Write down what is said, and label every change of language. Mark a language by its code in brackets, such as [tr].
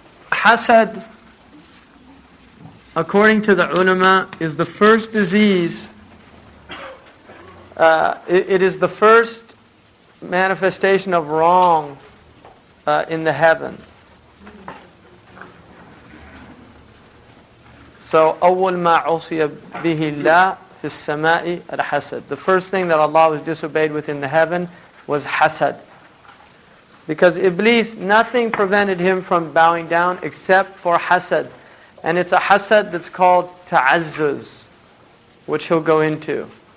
[en] Hasad, according to the ulama, is the first disease. It is the first manifestation of wrong in the heavens. [ar] So, أول ما عصي به الله في السماء الحسد. [en] The first thing that Allah was disobeyed with in the heaven was hasad. Because Iblis, nothing prevented him from bowing down except for hasad. And it's a hasad that's called ta'azzuz, which he'll go into.